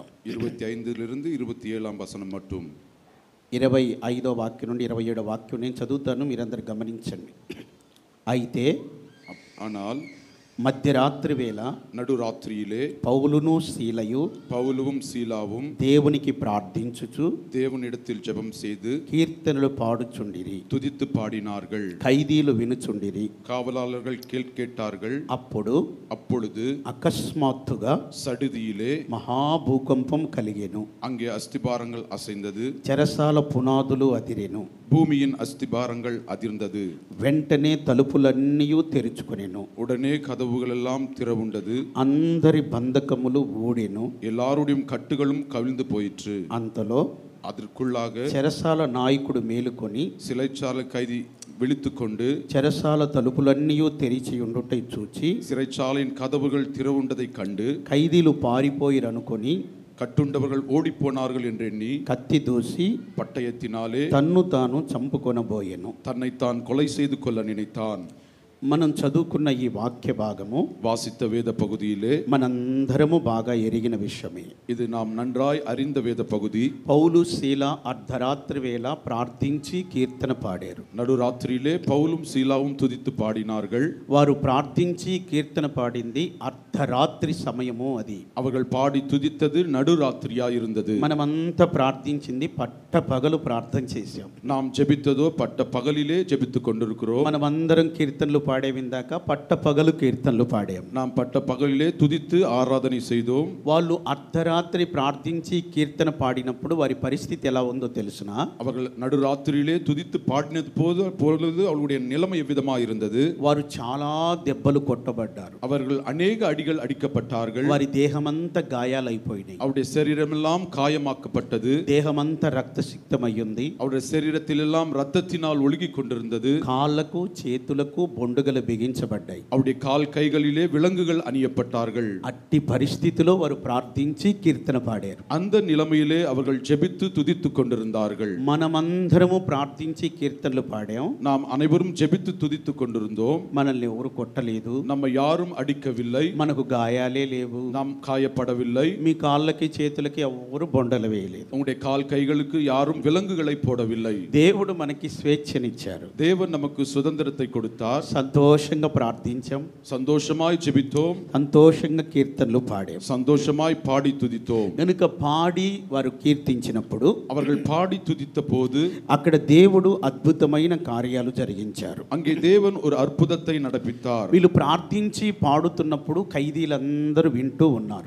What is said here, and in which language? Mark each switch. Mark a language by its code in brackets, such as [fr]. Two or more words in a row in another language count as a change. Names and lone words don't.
[ta] 25லிருந்து 27வது வசனம் மட்டும் [te] 25వ వాక్యం నుండి 27వ వాక్యం నేను చదువుతాను, మీరందరూ గమనించండి. అయితే [ta] ஆனால் [te] మధ్యరాత్రి వేళ [ta] నడురాత్రిயிலே [te] పౌలును సీలయు [ta] పౌలుவும் சீலாவும் [te] దేవునికి ప్రార్థించుచు [ta] தேவனிடத்தில் ஜெபம் செய்து [te] కీర్తనలు పాడుచుండిరి, [ta] துதித்து பாடினார்கள். [te] ఖైదీలు వినుచుండిరి. [ta] காவலாளர்கள் கேட்டார்கள். அப்பொழுது [te] అకస్మాత్తుగా [ta] சடுதியிலே [te] మహాభూకంపం కలిగెను. [ta] அங்கே அஸ்திபாரங்கள் அசைந்தது. [te] చెరసాల పునాదులు అదిరెను. [ta] பூமியின் அஸ்திபாரங்கள் அதிர்ந்தது. [te] వెంటనే తలుపులన్నీ తెరుచుకొనెను. [ta] உடனே கதவுகள் எல்லாம் திறவுண்டது. [te] అందరి బంధకములు ఊడెను. [ta] எல்லாருடைய கட்டுகளும் கவிழ்ந்து போயிற்று. [te] అంతలో [ta] அதற்குள்ளாக [te] చెరసాల నాయకుడు మేలుకొని [ta] சிறைச்சாலை கைதி விழித்துக்கொண்டு [te] చెరసాల తలుపులన్నీ తెరిచి ఉండుట చూచి [ta] சிறைச்சாலையின் கதவுகள் திறவுண்டதை கண்டு [te] ఖైదీలు పారిపోయిరనుకొని [ta] கட்டுண்டவர்கள் ஓடி போனார்கள் என்று எண்ணி [te] కత్తి దూసి [ta] பட்டயத்தினாலே [te] తన్ను తాను చంపుకొనబోయెను. [ta] தன்னைத்தான் கொலை செய்து கொள்ள நினைத்தான். [te] మనం చదువుకున్న ఈ వాక్య భాగము [ta] வாசித்த வேத பகுதியிலே [te] మనందరము బాగా ఎరిగిన విషయమే. [ta] இது நாம் நன்றாய் அறிந்த வேத பகுதி. [te] పౌలు శీల అర్ధరాత్రి వేళ ప్రార్థించి కీర్తన పాడారు. [ta] நடுராத்திரியிலே பவுலும் சீலாவும் துதித்து பாடினார்கள். [te] వారు ప్రార్థించి కీర్తన పాడింది అర్ధరాత్రి సమయము. అది [ta] அவர்கள் பாடி துதித்தது நடுராத்திரியா இருந்தது. [te] మనమంతా ప్రార్థించింది పట్ట పగలు ప్రార్థన చేశాం. [ta] நாம் ஜெபித்ததோ பட்ட பகலிலே ஜெபித்துக் கொண்டிருக்கிறோம். [te] మనమందరం కీర్తనలు పాడే విందాక పట్ట పగలు కీర్తనలు పాడాం. [ta] நாம் பட்ட பகலிலே துதித்து ஆராதனை செய்தோம். [te] వాళ్ళు అర్ధరాత్రి ప్రార్థించి కీర్తన పాడినప్పుడు వారి పరిస్థితి ఎలా ఉందో తెలుసునా? [ta] அவர்கள் நடுராத்திரியிலே துதித்து பாடினது பொழுது அவர்களுடைய நிலைமை எவ்விதமாக இருந்தது? [te] వారు చాలా దెబ్బలు కొట్టబడ్డారు. [ta] அவர்கள் அநேக அடிகள் அடிக்கப்பட்டார்கள். [te] వారి దేహమంతా గాయాలైపోయినాయి. [ta] அவருடைய சரீரமெல்லாம் காயமாக்கப்பட்டது. [te] దేహమంతా రక్తసిక్తమయ్యింది. [ta] அவருடைய சரீரத்தில் எல்லாம் ரத்தத்தினால் ஒழுகிக் கொண்டிருந்தது. [te] కాళ్ళకు చేతులకు బొండుగలు బిగించబడ్డాయి. [ta] அவருடைய கால் கைகளிலே விலங்குகள் அணியப்பட்டார்கள். [te] అట్టి పరిస్థితిలో వారు ప్రార్థించి కీర్తన పాడారు. [ta] அந்த நிலைமையிலே அவர்கள் ஜெபித்து துதித்துக் கொண்டிருந்தார்கள். [te] మనమందరము ప్రార్థించి కీర్తనలు పాడాం. [ta] நாம் அனைவரும் ஜெபித்து துதித்துக் கொண்டிருந்தோம். [te] మనల్ని ఎవరు కొట్టలేదు, [ta] நம்ம யாரும் అడిக்கவில்லை, [te] మనకు గాయాలే లేవు, [ta] நாம் காயப்படவில்லை. [te] మీ కాళ్ళకి చేతులకి ఎవరు బొండలు వేయలేదు. [ta] உங்களுடைய கால் கைகளுக்கு யாரும் விலங்குகளை போடவில்லை. [te] దేవుడు మనకి స్వేచ్ఛనిచ్చారు. [ta] தேவன் நமக்கு சுதந்திரத்தை கொடுத்தார். [te] సంతోషంగా ప్రార్థించాం, [ta] சந்தோஷமாய் ஜெபித்தோம், [te] సంతోషంగా కీర్తనలు పాడాం. [ta] சந்தோஷமாய் பாடி துதித்தோம். [te] కనుక పాడి వారు కీర్తించినప్పుడు [ta] அவர்கள் பாடி துதித்த போது [te] అక్కడ దేవుడు అద్భుతమైన కార్యాలు జరిగించారు. [ta] அங்கே தேவன் ஒரு அற்புதத்தை நடப்பித்தார். [te] వీళ్ళు ప్రార్థించి పాడుతున్నప్పుడు ఖైదీలందరూ వింటూ ఉన్నారు.